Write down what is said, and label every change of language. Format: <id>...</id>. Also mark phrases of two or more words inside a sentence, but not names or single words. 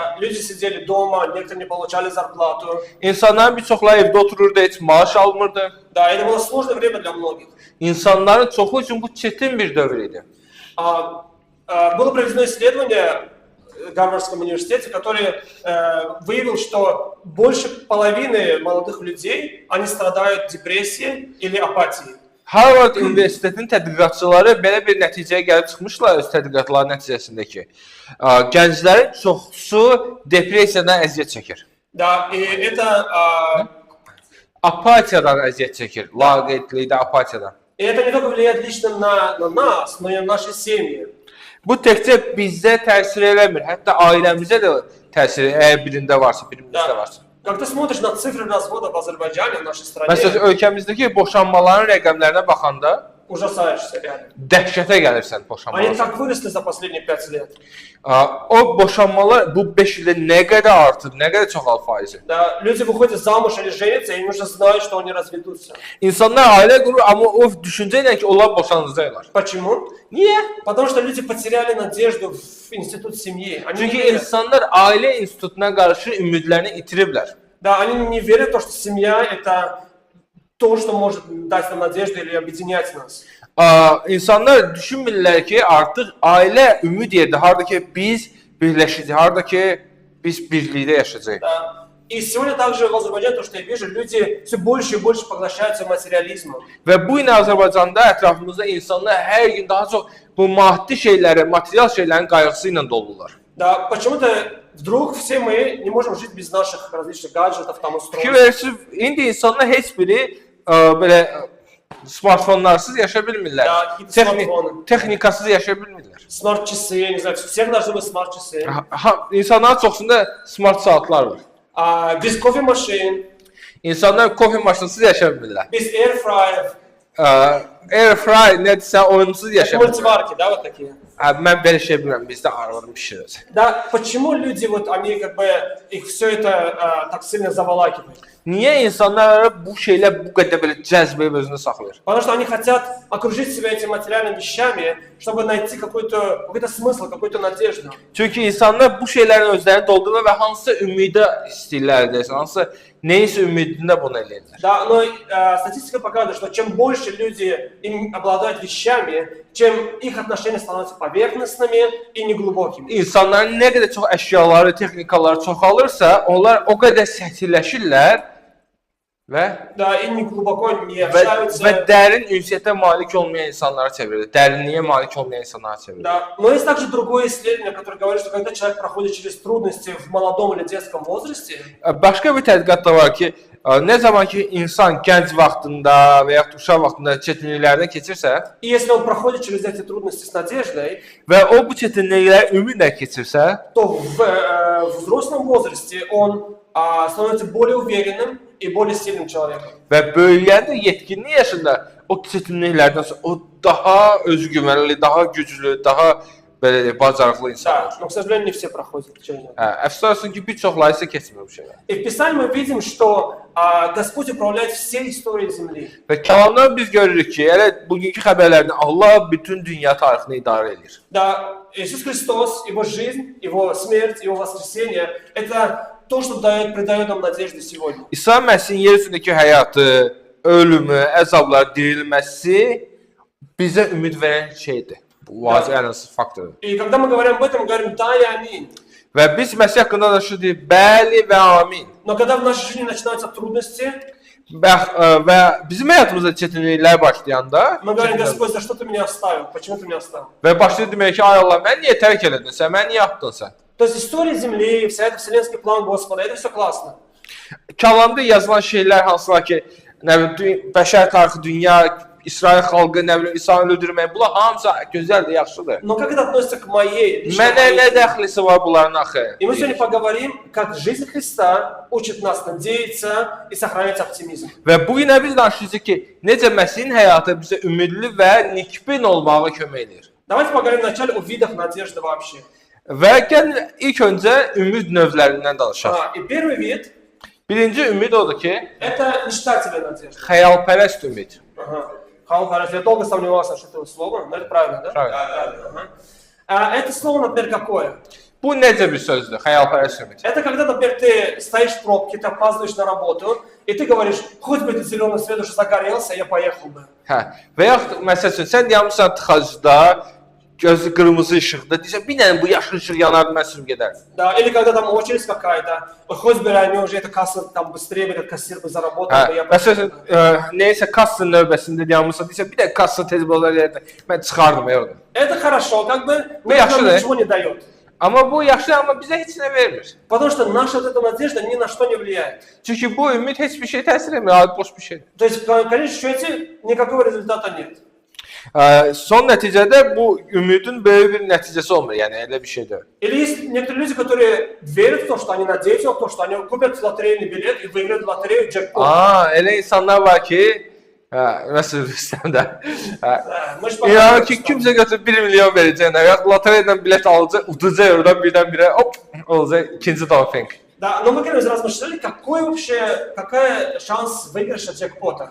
<ru>Да, люди sидели дома, некоторые не получали зарплату.</ru> <az>İnsanların bir çoxları evdə otururdu, heç maaş almırdı.</az> <ru>Да, это было сложное время для многих.</ru> <az>İnsanların çoxu üçün bu çətin bir dövr idi.</az> <ru>Было проведено исследование в Гарвардском университете, который выявил, что больше половины молодых людей, они страдают депрессией или апатией.</ru> <az>Harvard Universitetinin tədqiqatçıları belə bir nəticəyə gəlib çıxmışlar öz tədqiqatları nəticəsində ki, gənclərin çoxusu depressiyadan əziyyət çəkir.</az> <ru>Да, и это</ru> <az>Apatiyadan əziyyət çəkir, laqeydlikdə apatiyadan.</az> <ru>И это не только влияет лично на нас, но и на наши семьи.</ru> <az>Bu təkcə bizdə təsir eləmir, hətta ailəmizə də təsir, əgər birində varsa, birimizdə varsa.</az> <ru>Как ты смотришь на цифры развода в Азербайджане, в нашей стране,</ru> <az>Məsələn, ölkəmizdəki boşanmaların rəqəmlərinə baxanda</az> <ru>ужасаешься реально.</ru> <az>dəhşətə gəlirsən</az> <ru>Они</ru> <az>boşanmalar.</az> <ru>так выросли за последние 5 лет.</ru> <az>O boşanmalar bu 5 ildə nə qədər artıb, nə qədər çoxal faizi.</az> <ru>Да, люди выходят замуж или женятся, и они уже знают, что они разведутся.</ru> <az>İnsanlar ailə qurur, amma o düşüncə ilə ki, onlar boşanacaqlar.</az> <ru>Почему?</ru> <az>Niyə?</az> <ru>Потому что люди потеряли надежду в институт семьи. Они не</ru> <az>Çünki</az> <ru>верят.</ru> <az>insanlar ailə institutuna qarşı ümidlərini itiriblər.</az> <ru>Да, они не верят в то, что семья это то, что может дать нам надежду или объединять нас.</ru> <az>İnsanlar düşünmürlər ki, artıq ailə ümid yerdə, harda ki biz birləşəcəyik, harda ki biz birlikdə yaşayacağıq.</az> <ru>Да. И сегодня также в Азербайджане, то, что я вижу, люди все больше и больше поглощаются материализмом.</ru> <az>Və bu gün Azərbaycanda ətrafımızda insanlar hər gün daha çox bu maddi şeylərə, material şeylərin qayğısı ilə dolurlar.</az> <ru>Да, почему-то вдруг все мы не можем жить без наших различных гаджетов, там устройств.</ru> <az>Fikir verirsiniz, indi insanlar heç biri belə smartfonlarsız yaşaya bilmirlər.</az> <ru>Da,</ru> <az>Texnikasız yaşaya bilmirlər.</az> <ru>Смарт-часы, я не знаю, всех должны быть смарт-часы.</ru> <az>İnsanların çoxsunda smart saatlar var.</az> <ru>Без кофемашин,</ru> <az>İnsanlar kofe maşınısız yaşaya bilmirlər.</az> <ru>без air-fryer,</ru> <az>Air fry nədirsə oyunsuz yaşaya bilmirlər.</az> <ru>мультиварки, да, вот такие.</ru> <az>Mən belə şey bilmirəm, bizdə arvadım pişirir.</az> <ru>Да, почему люди, вот они как бы, их все это так сильно заволакивают?</ru> <az>Niyə insanlar bu şeylə bu qədər belə cəzbəyib özünü saxlayır?</az> <ru>Потому что они хотят окружить себя этими материальными вещами, чтобы найти какой-то смысл, какую-то надежду.</ru> <az>Çünki insanlar bu şeylərin özlərini doldururlar və hansısa ümidə istəyirlər desən, hansısa neysə ümidində bunu eləyirlər.</az> <ru>Да, но статистика показывает, что чем больше люди им обладают вещами, чем их отношения становятся поверхностными и неглубокими.</ru> <az>İnsanların nə qədər çox əşyaları, texnikaları çoxalırsa, onlar o qədər səthləşirlər və</az> <ru>и не глубоко не общаются.</ru> <az>Və dərin ünsiyyətə malik olmayan insanlara çevrilir. Dərinliyə malik olmayan insanlara çevrilir.</az> <ru>Да, но есть также другое исследование, которое говорит, что когда человек проходит через трудности в молодом или детском возрасте,</ru> <az>Başqa bir tədqiqat da var ki, nə zaman ki insan gənc vaxtında və ya uşaq vaxtında çətinliklərdən keçirsə</az> <ru>и если он проходит через эти трудности с надеждой,</ru> <az>və o bu çətinlikləri ümidlə keçirsə,</az> <ru>то в взрослом возрасте он становится более уверенным и более сильным человеком.</ru> <az>Və böyüyəndə yetkinlik yaşında o çətinliklərdən sonra o daha özgüvənli, daha güclü, daha belə bacarıqlı insan</az> <ru>Да,</ru> <az>olur.</az> <ru>но, к сожалению, не все проходят через это.</ru> <az>Əfsuslar olsun ki, bir çoxları isə keçmir bu şeylər.</az> <ru>И в Писании мы видим, что Господь управляет всей историей Земли.</ru> <az>Və kəlamdan biz görürük ki, elə bugünkü xəbərlərdə Allah bütün dünya tarixini idarə edir.</az> <ru>Да, Иисус Христос, Его жизнь, Его смерть, Его воскресение – это то, что придает нам надежду сегодня.</ru> <az>İsa Məsihin yer üzündəki həyatı, ölümü, əzabları, dirilməsi bizə ümid verən şeydir. Bu vacib ən əsas faktordur.</az> <ru>И когда мы говорим об этом, мы говорим «да» и «аминь».</ru> <az>Və biz Məsih haqqında da şu deyir, bəli və amin.</az> <ru>Но когда в нашей жизни начинаются трудности,</ru> <az>Və bizim həyatımızda çətinliklər başlayanda</az> <ru>мы говорим «Господь, за что Ты меня оставил? Почему Ты меня оставил?»</ru> <az>və başlayır demək ki, ay Allah, mən niyə tərk elədin sən, mən niyə atdın sən?</az> <ru>То есть история Земли, вся эта вселенский план Господа, это все классно.</ru> <az>Kəlamda yazılan şeylər hansılar ki, nə bilim, bəşər tarixi, dünya, İsrail xalqı, nə bilim, İsa'nı öldürmək, bunlar hamısı gözəldir, yaxşıdır.</az> <ru>Но как это относится к моей личной</ru> <az>Mənə nə</az> <ru>жизни?</ru> <az>dəxlisi var bunların axı?</az> <ru>И мы сегодня поговорим, как жизнь Христа учит нас надеяться и сохранять оптимизм.</ru> <az>Və bu günə biz danışacağıq ki, necə Məsihin həyatı bizə ümidli və nikbin olmağa kömək edir.</az> <ru>Давайте поговорим вначале о видах надежды вообще.</ru> <az>Və gəlin ilk öncə ümid növlərindən danışaq.</az> <ru>И первый вид</ru> <az>Birinci ümid odur ki, –</az> <ru>это мечтательная надежда.</ru> <az>xəyalpərəst ümid.</az> <ru>Я долго сомневался, что это слово, но это правильно, да? Правильно. Да. Это слово, например, какое?</ru> <az>Bu necə bir sözdür, xəyalpərəst ümid?</az> <ru>Это когда, например, ты стоишь в пробке, ты опаздываешь на работу, и ты говоришь, хоть бы этот зеленый свет уже загорелся, я поехал бы.</ru> <az>Hə. Və yaxud məsəl üçün sən yanmısan tıxacda, gözü qırmızı işıqda, deyirsən, bir dənə bu yaşlı işıq yanardı, mən sürüb gedərdim.</az> <ru>Да, или когда там очередь какая-то, хоть бы они уже эта касса там быстрее бы этот кассир бы заработал, бы я</ru> <az>Məsəl üçün, neysə kassa növbəsində yanmısan, deyirsən, bir dənə kassa tez bolar yerdə, mən çıxardım oradan.</az> <ru>Это хорошо, как бы, но Я это нам что, да? ничего не дает.</ru> <az>Amma bu yaxşı, amma bizə heç nə vermir.</az> <ru>Потому что наша вот эта надежда ни на что не влияет.</ru> <az>Çünki bu ümid heç bir şey təsir etmir, adi boş bir şeydir.</az> <ru>То есть, в конечном счете, никакого результата нет.</ru> <az>Son nəticədə bu ümidin böyük bir nəticəsi olmur, yəni elə bir şey deyil.</az> <ru>Или есть некоторые люди, которые верят в то, что они надеются в то, что они купят лотерейный билет и выиграют в лотерею джекпот.</ru> <az>Elə insanlar var ki, məsəl üstəndə.</az> <ru>Мы же</ru> <az>İnanır ki, kimsə götürüb 1 milyon verəcək, ya lotereyadan bilet alacaq, udacaq oradan birdən-birə, hop, olacaq ikinci doping.</az> <ru>Да, но мы когда-нибудь размышляли, какая шанс выигрыша джекпота?</ru>